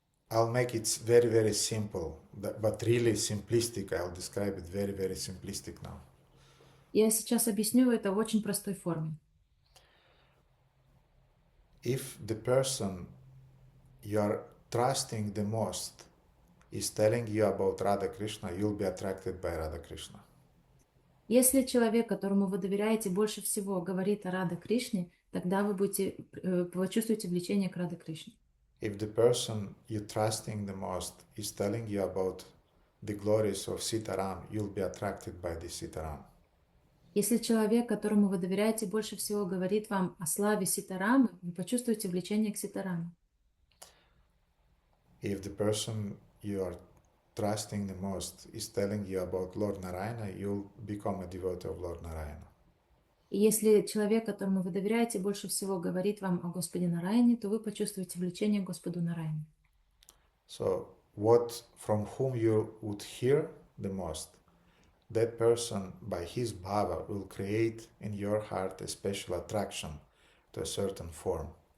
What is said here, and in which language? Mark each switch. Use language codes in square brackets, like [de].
[en] I'll make it very, very simple, but really simplistic. I'll describe it very, very simplistic now. [ru] Я сейчас объясню это в очень простой форме. [en] If the person you are trusting the most is telling you about Radha Krishna, you'll be attracted by Radha Krishna. [ru] Если человек, которому вы доверяете больше всего, говорит о Радha Кришне, тогда вы почувствуете влечение к Радha Кришне. [en] If the person you're trusting the most is telling you about the glories of Sitaram, you'll be attracted by the Sitaram. [ru] Если человек, которому вы доверяете больше всего, говорит вам о славе Ситарамы, вы почувствуете влечение к Ситараме. [en] If the person you are trusting the most is telling you about Lord Narayana, you'll become a devotee of Lord Narayana. [ru] И если человек, которому вы доверяете больше всего, говорит вам о Господе Нараяне, то вы почувствуете влечение к Господу Нараяне. [en] So, from whom you would hear the most, that person by his bhava will create in your heart a special attraction to a certain form.